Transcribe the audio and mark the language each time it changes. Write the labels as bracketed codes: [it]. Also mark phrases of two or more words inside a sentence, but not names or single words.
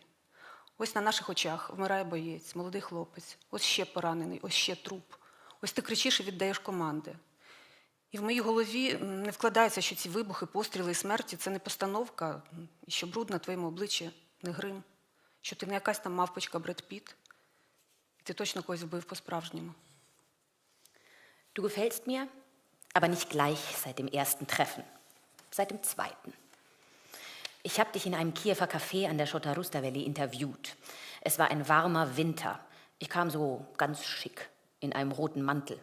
[uk] Ось на наших очах вмирає боєць, молодий хлопець, ось ще поранений, ось ще труп. Ось ти кричиш і віддаєш команди. І в моїй голові не вкладається, що ці вибухи, постріли і смерті – це не постановка, і що бруд на твоєму обличчі не грим, що ти не якась там мавпочка Бред Піт, і ти точно когось вбив по-справжньому. [de] Du gefällst mir, aber nicht gleich seit dem ersten Treffen, seit dem zweiten. Ich habe dich in einem Kiewer Café an der Chota Rustaveli interviewt. Es war ein warmer Winter. Ich kam so ganz schick, in einem roten Mantel.